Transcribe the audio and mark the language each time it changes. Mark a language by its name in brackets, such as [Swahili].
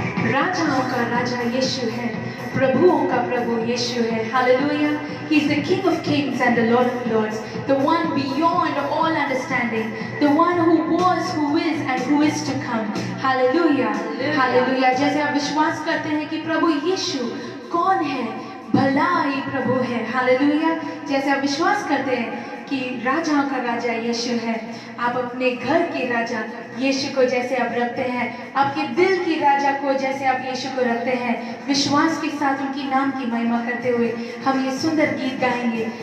[Hindi] राजाओं का राजा यीशु है, प्रभुओं का प्रभु यीशु है। Hallelujah. [English] He is the King of Kings and the Lord of Lords, the one beyond all understanding, the one who was, who is and who is to come. [Hindi] Hallelujah hallelujah. जैसे आप विश्वास करते हैं कि प्रभु यीशु कौन है, भला ही प्रभु है। हालेलुया। जैसे आप विश्वास करते हैं कि राजाओं का राजा यीशु है, आप अपने घर के राजा यीशु को जैसे आप रखते हैं, आपके दिल की राजा को जैसे आप यीशु को रखते हैं, विश्वास के साथ उनकी नाम की महिमा करते हुए हम ये सुंदर गीत गाएंगे।